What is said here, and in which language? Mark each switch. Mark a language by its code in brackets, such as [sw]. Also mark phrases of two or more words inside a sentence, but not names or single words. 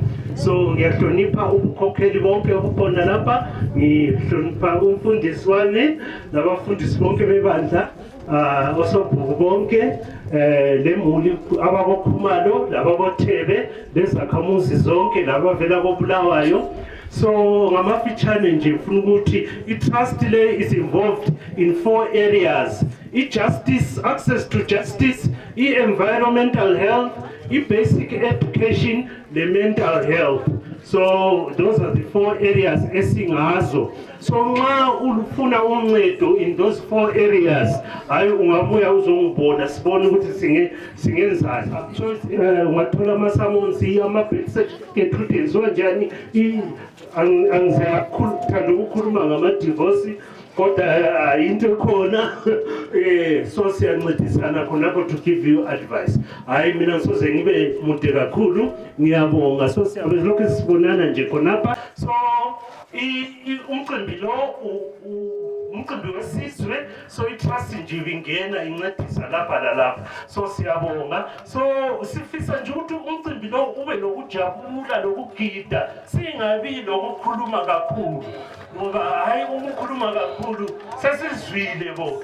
[nd] So ngiyahlonipha ubukhokheli bonke obukhona lapha, ngihlonipha umfundisi wami nabafundisi bonke bebandla, osobhuku bonke, lemuli ababoKhumalo, lababoThebe, lezakhamuzi zonke labavela koBulawayo. [en] So [nd] ngamafitshane nje mfuna ukuthi i-trust le [en] is involved in 4 areas: i-justice, access to justice, i-environmental health, i-basic education, the mental health. So those are the 4 areas esingazo. So [nd] nxa ufuna uncedo [en] in those 4 areas, [nd] hayi ungabuya uzongibona sibone ukuthi singenzani. Ungathola ama-summons, ama-birth certificate ukuthi enziwa njani. Angizakuthanda ukukhuluma ngama-divorce kodwa into khona so siyancedisana khonapho [en] to give you advice. [nd] Hayi mina ngisoze ngibe mude kakhulu, ngiyabonga. So siyabe lokhu sibonana nje khonapha. So umcimbi lo umcimbi wesizwe, so i-trust nje ingena incedisa lapha lalapha. So siyabonga. So sifisa nje ukuthi umcimbi lo ube lokujabula lokugida, singabi lokukhuluma kakhulu ngoba hayi ukukhuluma kakhulu sesizwile bo.